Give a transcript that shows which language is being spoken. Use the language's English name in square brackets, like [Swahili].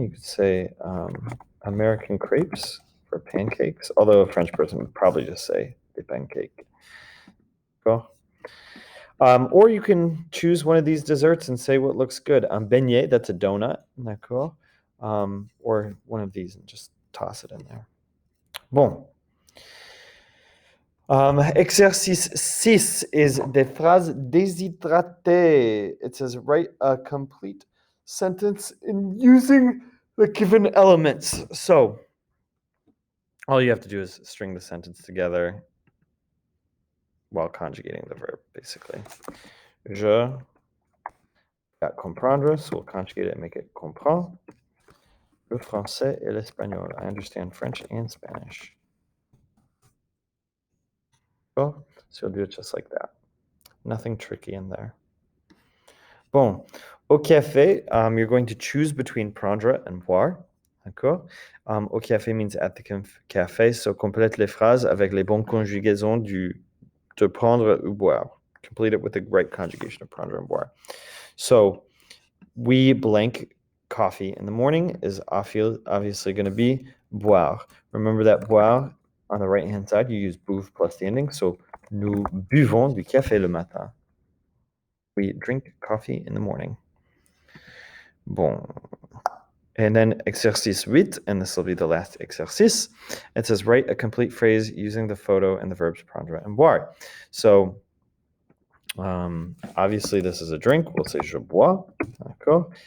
[English] You could say American crepes for pancakes, although a French person would probably just say [French] des pancakes. [English] Cool. Or you can choose one of these desserts and say what looks good. Beignet, that's a donut. [French] D'accord? [English] Or one of these and just toss it in there. [French] Bon. Exercice 6 is des phrases déshydratées. [English] It says write a complete sentence in using the given elements. So all you have to do is string the sentence together while conjugating the verb, basically. Je got comprendre, so we'll conjugate it and make it comprend. [French] Le français et l'espagnol. [English] I understand French and Spanish. So you'll do it just like that. Nothing tricky in there. [French] Bon. Au café, [English] you're going to choose between prendre and boire. [French] D'accord? Au café [English] means at the café, so [French] complète les phrases avec les bonnes conjugaisons de prendre ou boire. [English] Complete it with the right conjugation of prendre and boire. So we blank coffee in the morning is obviously going to be boire. Remember that boire on the right-hand side, you use bouve plus the ending. [French] So nous buvons du café le matin. [English] We drink coffee in the morning. [French] Bon. [English] And then exercice 8, and this will be the last exercice. It says write a complete phrase using the photo and the verbs prendre and boire. So obviously this is a drink. We'll say [French] je bois. D'accord?